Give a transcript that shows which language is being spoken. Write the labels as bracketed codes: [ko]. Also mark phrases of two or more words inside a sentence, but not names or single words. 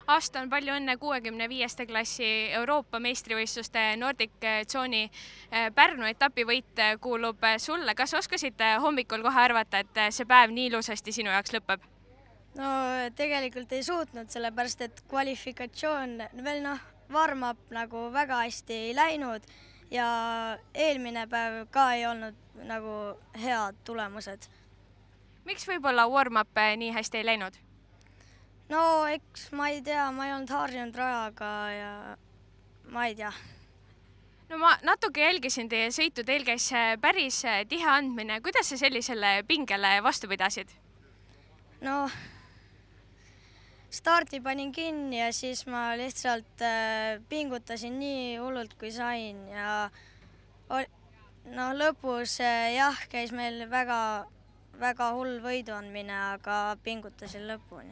[et] Aasta on palju õnne 65. klassi Euroopa meistrivõistluste Nordic Zone'i Pärnu etapivõit kuulub sulle. Kas oskasid hommikul kohe arvata, et see päev nii ilusasti sinu jaoks lõpeb? No tegelikult ei suutnud, sellepärast et kvalifikatsioon veel warm-up nagu väga hästi ei läinud ja eelmine päev ka ei olnud nagu head tulemused. Miks võib-olla warm-up nii hästi ei läinud? No eks ma ei tea, ma ei olnud harjunud rajaga ja ma ei tea. No ma natuke jälgisin teie sõitu, teil käis päris tihe andmine. Kuidas sa sellisele pingele vastu pidasid? No stardi panin kinni ja siis ma lihtsalt pingutasin nii hullult kui sain ja lõpus jah, käis meil väga hull võidu andmine, aga pingutasin lõpuni.